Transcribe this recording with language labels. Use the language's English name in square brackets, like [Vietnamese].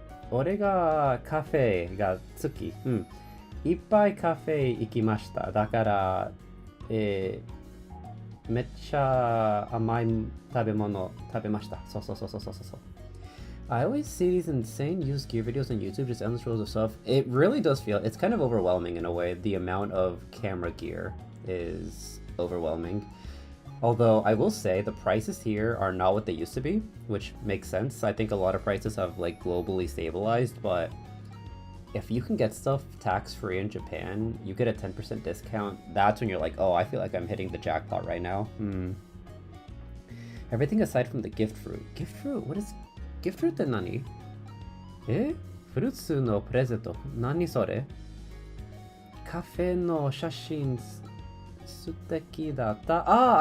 [Japanese] 俺がカフェが好き。いっぱいカフェ行きました。だから、めっちゃ甘い食べ物食べました。そう。 [English] I always see these insane used gear videos on YouTube, just endless rolls of stuff. It really does feel, it's kind of overwhelming in a way. The amount of camera gear is overwhelming. Although I will say the prices here are not what they used to be, which makes sense. I think a lot of prices have like globally stabilized, but if you can get stuff tax-free in Japan, you get a 10% discount. That's when you're like, oh, I feel like I'm hitting the jackpot right now. Everything aside from the gift fruit. Gift fruit? What is gift fruit [Japanese] って何？フルーツのプレゼント。何それ？カフェの写真素敵だった。